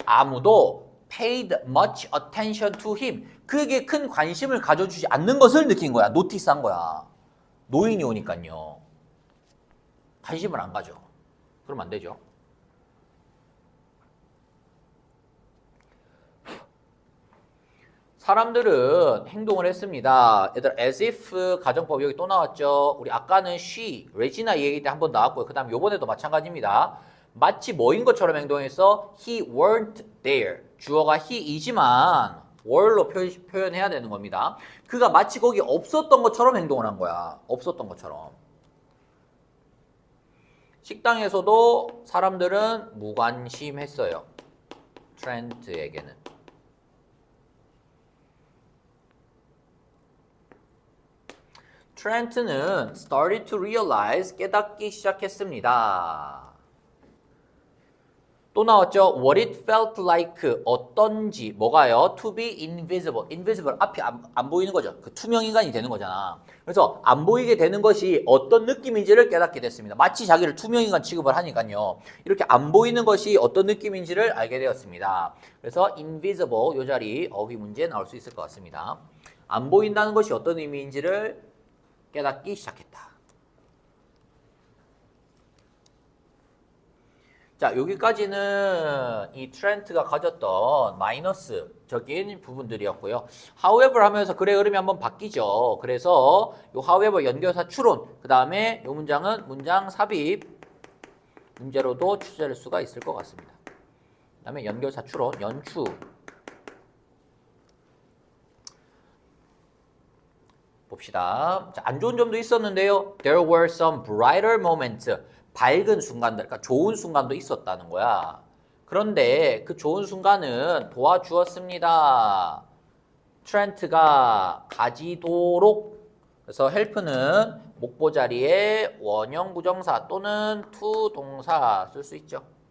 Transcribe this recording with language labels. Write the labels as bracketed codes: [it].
[ko] 아무도 [en] paid much attention to him. [ko] 그에게 큰 관심을 가져주지 않는 것을 느낀 거야. 노티스한 거야. 노인이 오니까요. 관심을 안 가져. 그러면 안 되죠. 사람들은 행동을 했습니다. 얘들 as if 가정법 여기 또 나왔죠. 우리 아까는 she, 레지나 얘기 때 한 번 나왔고요. 그 다음 요번에도 마찬가지입니다. 마치 뭐인 것처럼 행동해서 [en] he weren't there. [ko] 주어가 he이지만 were로 표현해야 되는 겁니다. 그가 마치 거기 없었던 것처럼 행동을 한 거야. 없었던 것처럼. 식당에서도 사람들은 무관심했어요. 트렌트에게는. 트렌트는 [en] started to realize, [ko] 깨닫기 시작했습니다. 또 나왔죠. [en] What it felt like, [ko] 어떤지, 뭐가요? [en] To be invisible. [ko] invisible, 앞이 안 보이는 거죠. 그 투명 인간이 되는 거잖아. 그래서 안 보이게 되는 것이 어떤 느낌인지를 깨닫게 됐습니다. 마치 자기를 투명 인간 취급을 하니까요. 이렇게 안 보이는 것이 어떤 느낌인지를 알게 되었습니다. 그래서 invisible, 이 자리 어휘 문제에 나올 수 있을 것 같습니다. 안 보인다는 것이 어떤 의미인지를 깨닫기 시작했다. 자, 여기까지는 이 트렌트가 가졌던 마이너스적인 부분들이었고요. however 하면서 글의 흐름이 한번 바뀌죠. 그래서 이 however 연결사 추론, 그 다음에 이 문장은 문장 삽입 문제로도 출제될 수가 있을 것 같습니다. 그 다음에 연결사 추론, 연추. 봅시다. 자, 안 좋은 점도 있었는데요. [en] There were some brighter moments. [ko] 밝은 순간들, 그러니까 좋은 순간도 있었다는 거야. 그런데 그 좋은 순간은 도와주었습니다. 트렌트가 가지도록. 그래서 help는 목보 자리에 원형 부정사 또는 to 동사 쓸 수 있죠.